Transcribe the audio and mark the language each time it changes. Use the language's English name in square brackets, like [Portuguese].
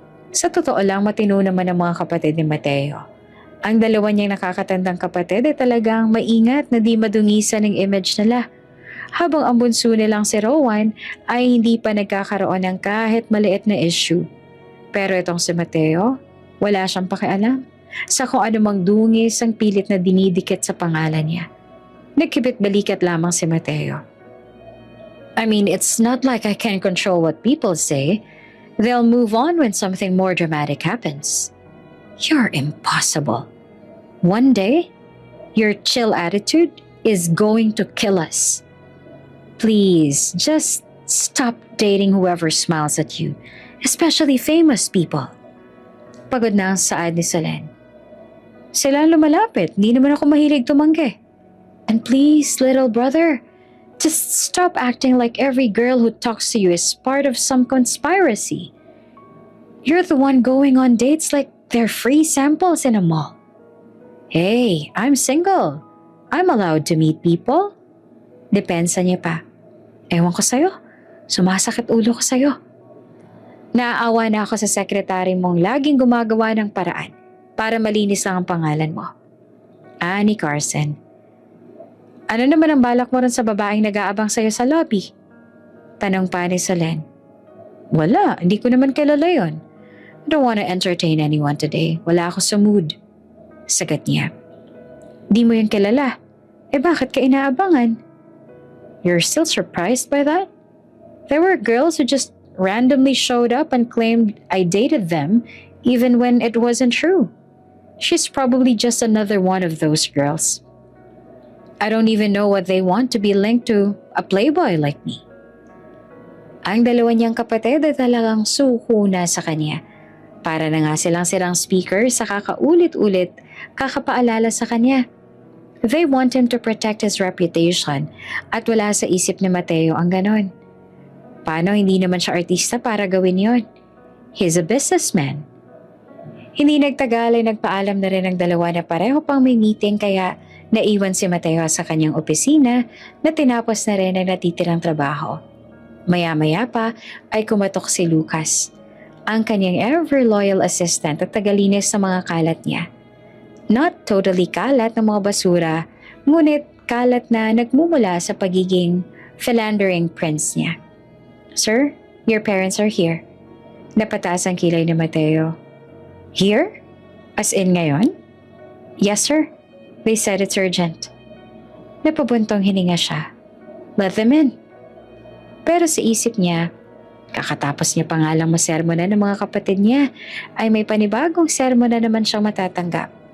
[Filipino] Sa totoo lang, matino naman ang mga kapatid ni Mateo. Ang dalawa niyang nakakatandang kapatid ay talagang maingat na di madungisan ng image nila. habang ang bunso nilang si Rowan ay hindi pa nagkakaroon ng kahit maliit na issue. Pero itong si Mateo, wala siyang pakialam sa kung anumang dungis ang pilit na dinidikit sa pangalan niya. Nagkibit-balikat lamang si Mateo. [English] I mean, it's not like I can control what people say. They'll move on when something more dramatic happens. You're impossible. One day, your chill attitude is going to kill us. Please, just stop dating whoever smiles at you, especially famous people. [Filipino] Pagod na ang saad ni Solen. Sila lumalapit, di naman ako mahilig tumanggi. [English] And please, little brother, just stop acting like every girl who talks to you is part of some conspiracy. You're the one going on dates like they're free samples in a mall. Hey, I'm single. I'm allowed to meet people. [Filipino] Depensa niya pa. Ewan ko sa'yo. Sumasakit ulo ko sa'yo. Naaawa na ako sa sekretary mong laging gumagawa ng paraan para malinis lang ang pangalan mo. Ni Carson. Ano naman ang balak mo rin sa babaeng nag-aabang sa'yo sa lobby? Tanong pa ni Solen. Wala, hindi ko naman kilala yon. [English] I don't wanna entertain anyone today. [Filipino] Wala ako sa mood. Sagat niya. Di mo yung kilala. Bakit ka inaabangan? [English] You're still surprised by that? There were girls who just randomly showed up and claimed I dated them even when it wasn't true. She's probably just another one of those girls. I don't even know what they want to be linked to a playboy like me. [Filipino] Ang dalawa niyang kapatid ay talagang suko na sa kanya. Para na nga silang sirang speaker sa kakaulit-ulit kakapaalala sa kanya. [English] They want him to protect his reputation [Filipino] at wala sa isip ni Mateo ang ganon. Paano hindi naman siya artista para gawin yon? [English] He's a businessman. [Filipino] Hindi nagtagal ay nagpaalam na rin ang dalawa na pareho pang may meeting kaya naiwan si Mateo sa kanyang opisina na tinapos na rin ang natitirang trabaho. Maya-maya pa ay kumatok si Lucas, ang kanyang [English] ever-loyal assistant [Filipino] at tagalinis sa mga kalat niya. [English] Not totally [Filipino] kalat ng mga basura, ngunit kalat na nagmumula sa pagiging [English] philandering prince [Filipino] niya. [English] Sir, your parents are here. [Filipino] Napataas ang kilay ni Mateo. [English] Here? As in [Filipino] ngayon? [English] Yes, sir. They said it's urgent. [Filipino] Napabuntong hininga siya. [English] Let them in. [Filipino] Pero sa isip niya, kakatapos niya pa nga lang masermonan ng mga kapatid niya, ay may panibagong sermon na naman siyang matatanggap.